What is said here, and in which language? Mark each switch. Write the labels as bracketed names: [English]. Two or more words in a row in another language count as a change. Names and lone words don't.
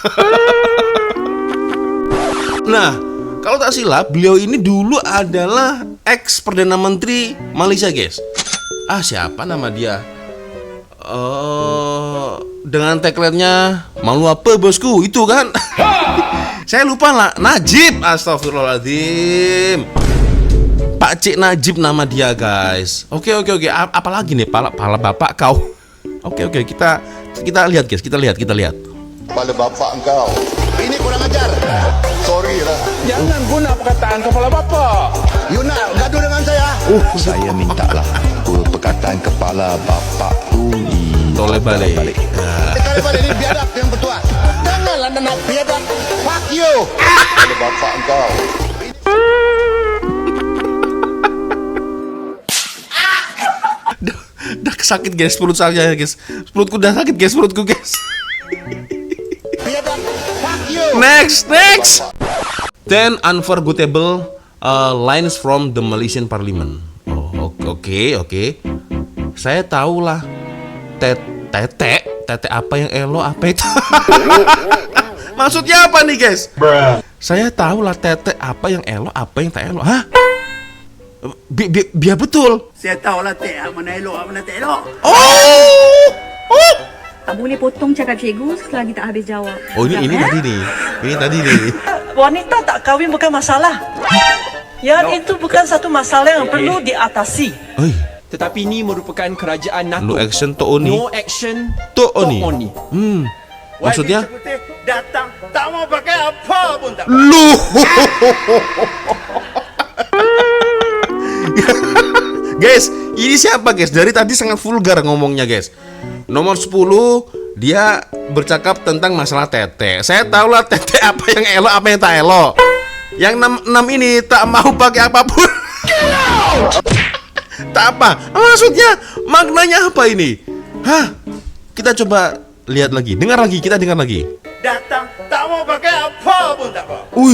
[Indonesian] Nah, kalau tak silap, beliau ini dulu adalah ex Perdana Menteri Malaysia, guys. Siapa nama dia? Dengan tagline-nya [Malay] malu apa bosku, [Indonesian] itu kan? Saya lupa lah. Najib, astagfirullahaladzim. Pak Cik Najib nama dia, guys. Oke. Apalagi nih pala bapak kau. Oke, kita lihat, guys. Kita lihat. [Malay] Kepala bapak engkau. Ini kurang ajar. Sorry lah. Jangan guna perkataan kepala bapak. You nak gaduh dengan saya? Saya mintalah perkataan kepala bapak tu toleh balik. Sekali balik ini biadab yang bertuah. Janganlah nak biadab. [English] Fuck you. [Malay] Kepala bapak engkau. [Indonesian] Dah sakit, guys, perut saya, guys. Perutku udah sakit, guys, guys. Next. [English] 10 unforgettable lines from the Malaysian Parliament. [Malay] Oke. Saya tahu lah. [Indonesian] Tete apa yang elok, apa itu? Maksudnya apa nih, guys? [Malay] Saya tahu lah tete apa yang elok, apa yang tak elok. [Indonesian] Hah? Biar betul. [Malay] Saya tahu lah mana elok, mana tak elok. Tak boleh potong cakap cikgu selagi tak habis jawab. [Indonesian] Ini tadi nih. [Malay] Wanita tak kahwin bukan masalah. Yang itu bukan satu masalah yang perlu diatasi. Tetapi ini merupakan kerajaan NATO. [English] No action to oni. No action to oni. [Indonesian] Maksudnya? [Malay] Datang tak mau pakai apa pun tak. [Indonesian] Lu. Guys, ini siapa, guys? Dari tadi sangat vulgar ngomongnya, guys. Nomor 10, dia bercakap tentang masalah tete. [Malay] Saya tahu lah tete apa yang elok, apa yang tak elok. [Indonesian] Yang 6 ini tak mau pakai apapun. [Malay] Tak apa. [Indonesian] Maksudnya maknanya apa ini? Hah? Kita coba lihat lagi. Kita dengar lagi. [Malay] Datang tak mau pakai apa pun tak apa.